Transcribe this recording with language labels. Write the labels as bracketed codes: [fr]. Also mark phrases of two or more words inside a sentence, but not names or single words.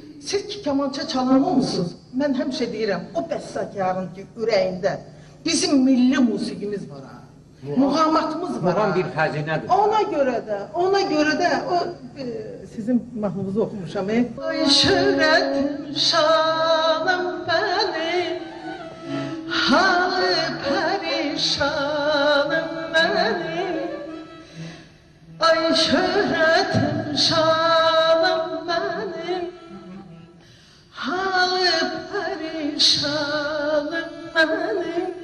[az] Siz ki kamança çalan olmuşsunuz. Ben həmişə deyirəm, o bəstəkarın ki, ürəyində bizim milli musiqimiz var ha. Muğamatımız var ha. Muğam bir xəzinədir. Ona görə də o sizin mahnınızı oxumuşam. [tr] Ay şöhrətim şanım benim, halı perişanım benim. Ay şöhretim şanım benim, halı perişanım benim.